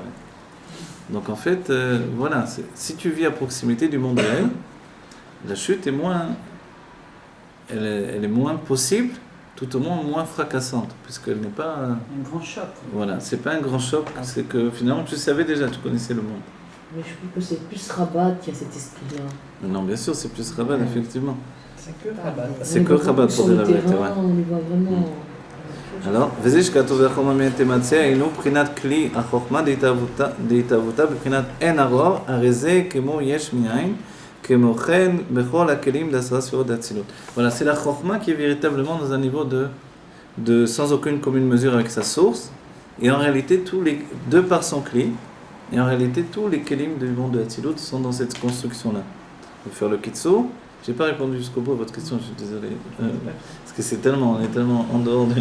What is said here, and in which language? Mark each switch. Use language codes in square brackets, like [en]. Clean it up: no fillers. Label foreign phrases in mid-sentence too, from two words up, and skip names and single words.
[fr] Donc en fait, voilà, si tu vis à proximité du monde réel, la chute est elle est moins possible, tout au moins fracassante, puisqu'elle n'est pas... Un grand choc. Voilà, c'est pas un grand choc, c'est que finalement tu savais déjà, tu connaissais le monde. Mais je trouve que c'est plus Rabat qui a cet esprit-là. Non, bien sûr, c'est plus Rabat, effectivement. C'est que Rabat. C'est que Rabat pour dire la vérité, ouais. On les voit vraiment... Alors, [he] וזה שכתוב בחומר מן תמצא, אינו בחינת כלי החוכמה דהתהוותה בבחינת אין הרוע, הרי זה כמו יש מאין, כמו כן בכל הכלים ד10 ספירות דאצילות. [fr] Voilà, c'est la chokhma qui est véritablement dans un niveau de sans aucune commune mesure avec sa source, et en réalité, de par son kli, et en réalité, tous les kelim du monde de Hatzilut sont dans cette construction-là. Je vais faire le kitsu. J'ai pas répondu jusqu'au bout à votre question, je suis désolé. Parce que on est tellement en dehors de...